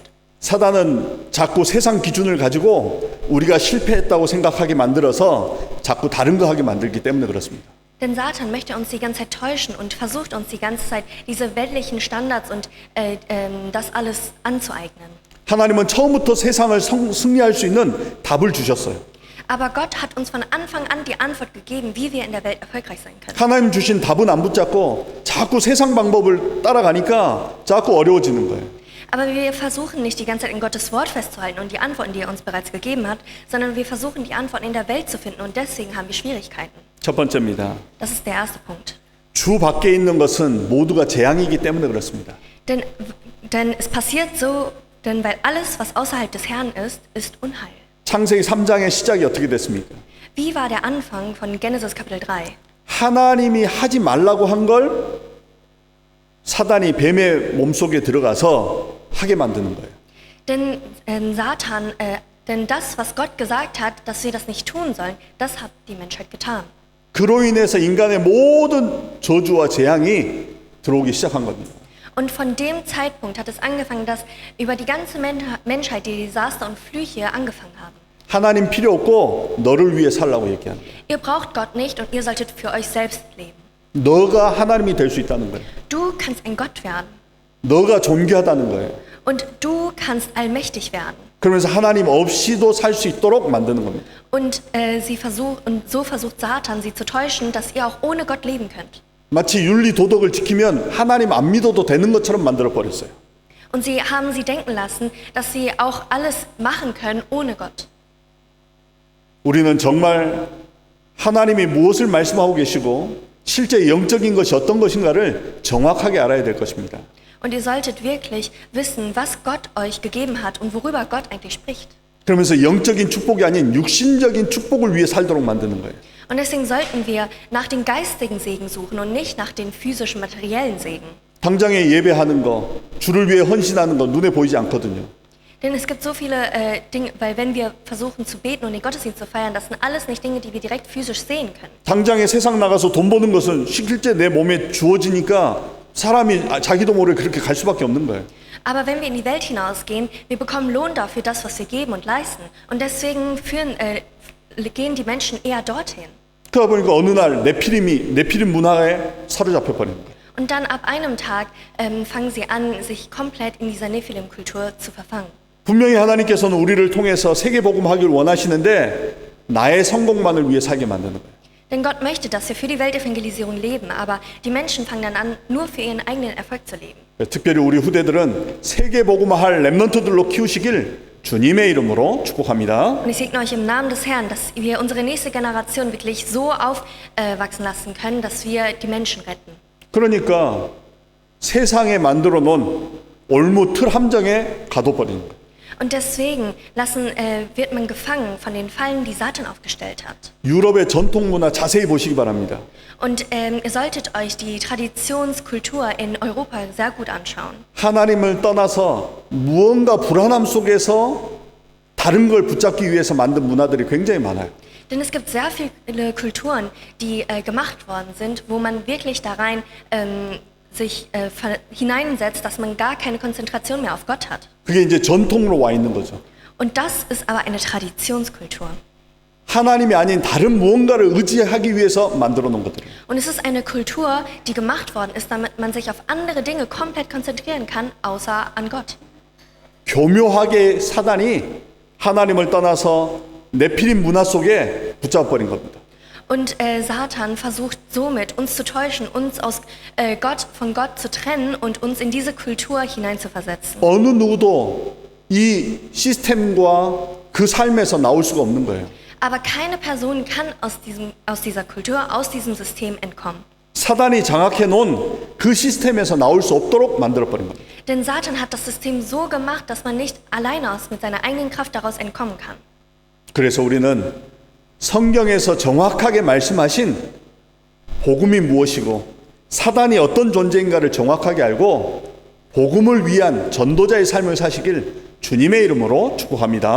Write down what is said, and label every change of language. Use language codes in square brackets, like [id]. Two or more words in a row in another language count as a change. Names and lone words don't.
[ko] 사단은 자꾸 세상 기준을 가지고 우리가 실패했다고 생각하게 만들어서 자꾸 다른 거 하게 만들기 때문에 그렇습니다. [de] Denn Satan möchte uns die ganze Zeit täuschen und versucht uns die ganze Zeit diese weltlichen Standards und das alles anzueignen. [ko] 하나님은 처음부터 세상을 승리할 수 있는 답을 주셨어요. [de] Aber Gott hat uns von Anfang an die Antwort gegeben, wie wir in der Welt erfolgreich sein können. [ko] 하나님 주신 답은 안 붙잡고 자꾸 세상 방법을 따라가니까 자꾸 어려워지는 거예요. [de] Aber wir versuchen nicht die ganze Zeit in Gottes Wort festzuhalten und die Antworten, die er uns bereits gegeben hat, sondern wir versuchen die Antworten in der Welt zu finden und deswegen haben wir Schwierigkeiten. [ko] 첫 번째입니다. [de] Das ist der erste Punkt. [ko] 주 밖에 있는 것은 모두가 재앙이기 때문에 그렇습니다. [de] Denn es passiert so, denn weil alles, was außerhalb des Herrn ist, ist Unheil. [ko] 창세기 3장의 시작이 어떻게 됐습니까? [de] Wie war der Anfang von Genesis Kapitel 3? [ko] 하나님이 하지 말라고 한 걸 사단이 뱀의 몸속에 들어가서 하게 만드는 거예요. [de] Denn denn das, was Gott gesagt hat, dass wir das nicht tun sollen, das hat die Menschheit getan. [ko] 그로 인해서 인간의 모든 저주와 재앙이 들어오기 시작한 겁니다. [de] Und von dem Zeitpunkt hat es angefangen, dass über die ganze Menschheit die Desaster und Flüche angefangen haben. [ko] 하나님 필요 없고 너를 위해 살라고 얘기하는 거예요. [de] Ihr braucht Gott nicht und ihr solltet für euch selbst leben. [ko] 너가 하나님이 될 수 있다는 거예요. [de] Du kannst ein Gott werden. [ko] 너가 존귀하다는 거예요. [de] Und du kannst allmächtig werden. [ko] 그러면서 하나님 없이도 살 수 있도록 만드는 겁니다. [de] Und so versucht Satan, sie zu täuschen, dass ihr auch ohne Gott leben könnt. [ko] 마치 윤리 도덕을 지키면 하나님 안 믿어도 되는 것처럼 만들어 버렸어요. [de] Und sie haben sie denken lassen, dass sie auch alles machen können ohne Gott. [ko] 우리는 정말 하나님이 무엇을 말씀하고 계시고 실제 영적인 것이 어떤 것인가를 정확하게 알아야 될 것입니다. [de] Und ihr solltet wirklich wissen, was Gott euch gegeben hat und worüber Gott eigentlich spricht. [ko] 그러면서 영적인 축복이 아닌 육신적인 축복을 위해 살도록 만드는 거예요. [de] Und deswegen sollten wir nach den geistigen Segen suchen und nicht nach den physischen, materiellen Segen. [ko] 당장에 예배하는 거, 주를 위해 헌신하는 거 눈에 보이지 않거든요. [de] Denn es gibt so viele Dinge, weil wenn wir versuchen zu beten und den Gottesdienst zu feiern, das sind alles nicht Dinge, die wir direkt physisch sehen können. [ko] 당장에 세상 나가서 돈 버는 것은 실제 내 몸에 주어지니까 사람이 자기도 모르게 그렇게 갈 수밖에 없는 거예요. [de] Aber wenn wir in die Welt hinausgehen, wir bekommen Lohn dafür, das, was wir geben und leisten. Und deswegen gehen die Menschen eher dorthin. [ko] 그러다 보니까 어느 날 네피림 문화에 사로잡혀 버리는 거예요. [de] Und dann ab einem Tag fangen sie an, sich komplett in dieser Nephilim-Kultur zu verfangen. [ko] 분명히 하나님께서는 우리를 통해서 세계복음하기를 원하시는데 나의 성공만을 위해 살게 만드는 거예요. [de] Denn Gott möchte, dass wir für die Weltevangelisierung leben, aber die Menschen fangen dann an, nur für ihren eigenen Erfolg zu leben. [ko] 특별히 우리 후대들은 세계복음화할 렘넌트들로 키우시길 주님의 이름으로 축복합니다. [de] Und ich segne euch im Namen des Herrn, dass wir unsere nächste Generation wirklich so aufwachsen lassen können, dass wir die Menschen retten. [ko] 그러니까 세상에 만들어 놓은 올무 틀 함정에 가둬버리는 거예요. [de] Und deswegen wird man gefangen von den Fallen, die Satan aufgestellt hat. [ko] 유럽의 전통 문화 자세히 보시기 바랍니다. [de] Und ihr solltet euch die Traditionskultur in Europa sehr gut anschauen. [ko] 하나님을 떠나서 무언가 불안함 속에서 다른 걸 붙잡기 위해서 만든 문화들이 굉장히 많아요. [de] Denn es gibt sehr viele Kulturen, die gemacht worden sind, wo man wirklich da rein sich hineinsetzt, dass man gar keine Konzentration mehr auf Gott hat. [ko] 그게 이제 전통으로 와 있는 거죠. [de] Und das ist aber eine Traditionskultur. [ko] 하나님이 아닌 다른 무언가를 의지하기 위해서 만들어 놓은 것들이에요. [de] Und es ist eine Kultur, die gemacht worden ist, damit man sich auf andere Dinge komplett konzentrieren kann, außer an Gott. [ko] 교묘하게 사단이 하나님을 떠나서 네피림 문화 속에 붙잡아버린 겁니다. [de] Und Satan versucht somit, uns zu täuschen, uns von Gott zu trennen und uns in diese Kultur hineinzuversetzen. [ko] 어느 누구도 이 시스템과 그 삶에서 나올 수가 없는 거예요. [de] Aber keine Person kann aus dieser Kultur, aus diesem System entkommen. [ko] 사단이 장악해 놓은 그 시스템에서 나올 수 없도록 만들어버린 겁니다. [de] Denn Satan hat das System so gemacht, dass man nicht alleine mit seiner eigenen Kraft daraus entkommen kann. [ko] 그래서 우리는 성경에서 정확하게 말씀하신 복음이 무엇이고 사단이 어떤 존재인가를 정확하게 알고 복음을 위한 전도자의 삶을 사시길 주님의 이름으로 축복합니다.